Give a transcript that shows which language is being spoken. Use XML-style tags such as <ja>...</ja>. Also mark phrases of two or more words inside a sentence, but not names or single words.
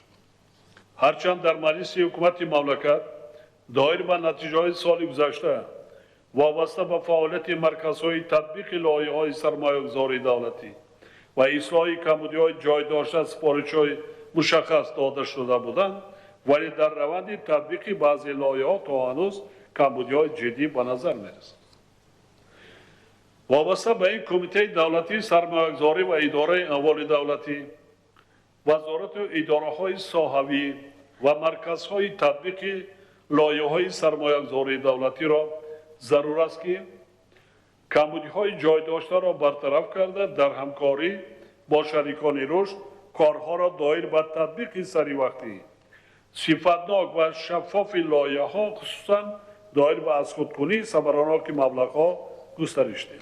<tg>ҳарчанд дар маҷлиси ҳукумати мамлакат доир ба натиҷаҳои соли гузашта вобаста ба фаъолияти марказҳои татбиқи лоиҳаҳои сармоягузории давлатӣ ва ислоҳи камбудиҳои ҷойдошта сипоришҳои мушаххас дода шуда буданд, ولی در روند تطبیق بعضی لایحه‌ها تا هنوز کمبودی‌های جدی به نظر می‌رسد. وابسته به این کمیته دولتی سرمایه‌گذاری و اداره اموال دولتی، وزارت و اداره‌های ساحوی و مرکزهای تطبیق لایحه‌های سرمایه‌گذاری دولتی را ضرور است که کمبودی‌های جای داشته را برطرف کرده در همکاری با شریکان رشد کارها را دایر به تطبیق سریع صفتناک و شفاف لایحه‌ها خصوصاً دایر به از خودکنی ثمراناک مبلغ‌ها گسترش دهند.</tg>